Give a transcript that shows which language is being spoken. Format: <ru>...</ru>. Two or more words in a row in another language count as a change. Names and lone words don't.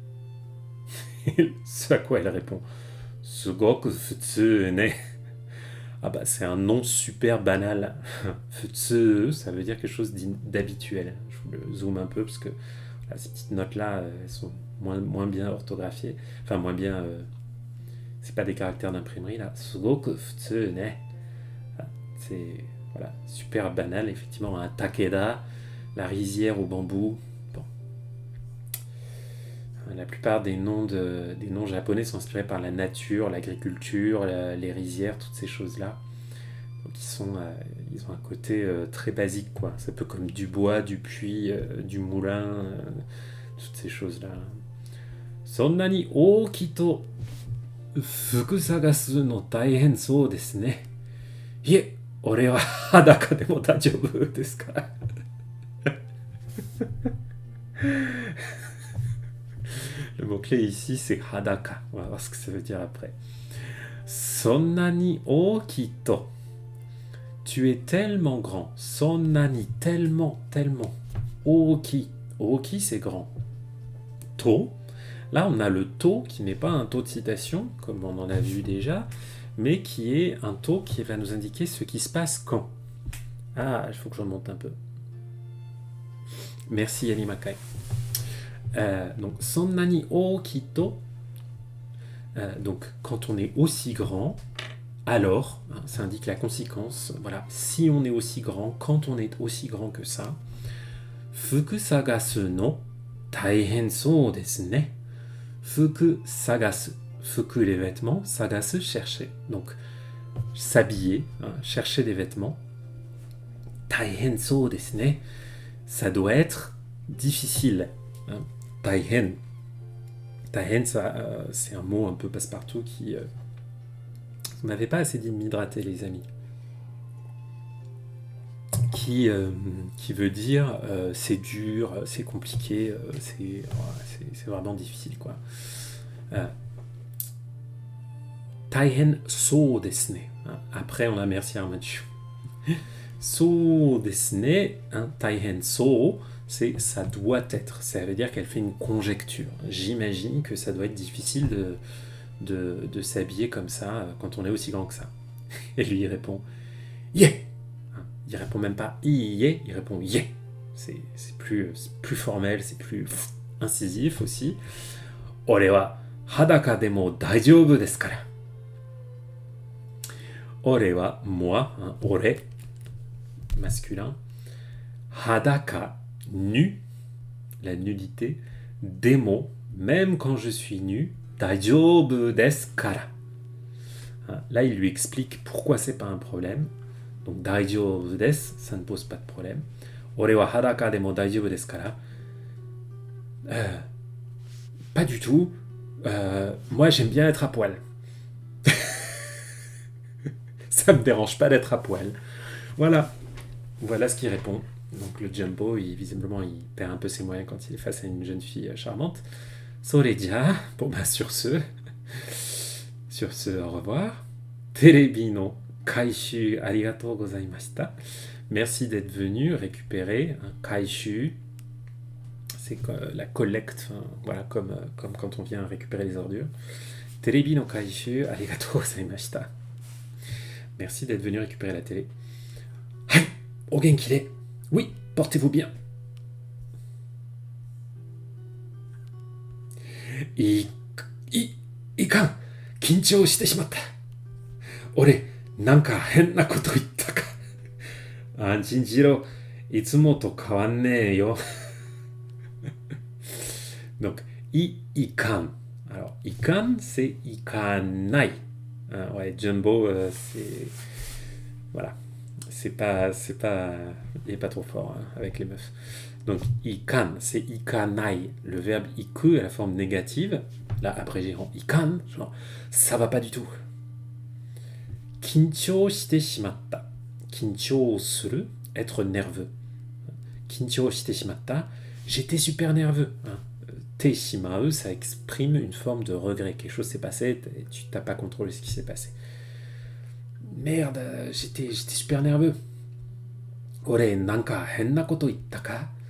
<fr>Ce à quoi elle répond</fr> <ja>すごく普通ね.</ja> <fr>Ah bah c'est un nom super banal. Futsu, ça veut dire quelque chose d'habituel. Je vous le zoome un peu parce que là, ces petites notes-là, elles sont moins bien orthographiées. Enfin, moins bien. C'est pas des caractères d'imprimerie là.</fr> <ja>すごく普通ね.</ja> <fr>Ah, c'est voilà, super banal, effectivement. Un takeda, la rizière au bambou. Bon. La plupart des noms japonais sont inspirés par la nature, l'agriculture, les rizières, toutes ces choses-là. Donc ils ont un côté très basique, quoi. C'est un peu comme du bois, du puits, du moulin, toutes ces choses-là.</fr> <ja>そんなに大きいと服探すの大変そうですね. いえ、俺は裸でも大丈夫ですから.</ja> <fr>Le mot-clé ici, c'est hadaka. On va voir ce que ça veut dire après.</fr> <ja>そんなに大きいと.</ja> <fr>Tu es tellement grand. Sonnani, tellement.</fr> <ja>大きい。大きい,</ja> <fr>c'est grand. To. Là, on a le to qui n'est pas un to de citation, comme on en a vu déjà, mais qui est un to qui va nous indiquer ce qui se passe quand. Ah, il faut que j'en monte un peu. Merci Yanni Makai. Donc,</fr> <ja>そんなに大きいと.</ja> <fr>Donc, quand on est aussi grand, alors, ça indique la conséquence, voilà, si on est aussi grand, quand on est aussi grand que ça,</fr> <ja>服探すの大変そうですね. 服探す、服</ja> <fr>les vêtements, sagasu chercher. Donc, s'habiller, chercher des vêtements.</fr> <ja>大変そうですね.</ja> <fr>Ça doit être difficile. Taihen. Taihen, c'est un mot un peu passe-partout qui... Vous n'avez pas assez dit m'hydrater, les amis. Qui veut dire c'est dur, c'est compliqué, c'est vraiment difficile, quoi.</fr> <ja>大変そうですね.</ja> <fr>Après, on a merci Armachu.</fr> <ja>そうですね、大変そう,</ja> <fr>c'est ça doit être. Ça veut dire qu'elle fait une conjecture. J'imagine que ça doit être difficile de s'habiller comme ça quand on est aussi grand que ça. Et lui il répond yeah. Il répond même pas yeah, il répond yeah. C'est plus formel, c'est plus incisif aussi.</fr> <ja>俺は裸でも大丈夫ですから. 俺は</ja> <fr>moi, ore masculin. Hadaka nu, la nudité. Demo, même quand je suis nu.</fr> <ja>大丈夫ですから.</ja> <fr>Là, il lui explique pourquoi c'est pas un problème. Donc,</fr> <ja>大丈夫です,</ja> <fr>ça ne pose pas de problème.</fr> <ja>俺は裸でも大丈夫ですから.</ja> <fr>Pas du tout. Moi, j'aime bien être à poil. Ça me dérange pas d'être à poil. Voilà ce qu'il répond. Donc, le Jumbo, visiblement, il perd un peu ses moyens quand il est face à une jeune fille charmante. Soreja, bon bah sur ce, au revoir.</fr> <ja>テレビの回収ありがとうございました.</ja> <fr>Merci d'être venu récupérer un kaishu. C'est la collecte, voilà, comme quand on vient récupérer les ordures.</fr> <ja>テレビの回収ありがとうございました.</ja> <fr>Merci d'être venu récupérer la télé.</fr> <ja>はい、お元気で.</ja> <fr>Oui, portez-vous bien.</fr> <ja>いかん緊張してしまった俺なんか変なこと言ったか安心しろいつもと変わんねえよ Donc, ikan.</ja> <fr>Alors, ikan, c'est ikanai. Ouais, Jumbo, c'est... Voilà. C'est pas... Il est pas trop fort avec les meufs. Donc, ikan, c'est ikanai. Le verbe iku à la forme négative. Là, après, j'ai rend ikan. Genre, ça va pas du tout.</fr> <ja>緊張してしまった. 緊張する,</ja> <fr>être nerveux.</fr> <ja>緊張してしまった,</ja> <fr>j'étais super nerveux.</fr> <ja>てしまう,</ja> <fr>ça exprime une forme de regret. Quelque chose s'est passé, tu n'as pas contrôlé ce qui s'est passé. Merde, j'étais super nerveux.</fr> <ja>俺なんか変なこと言ったか?</ja>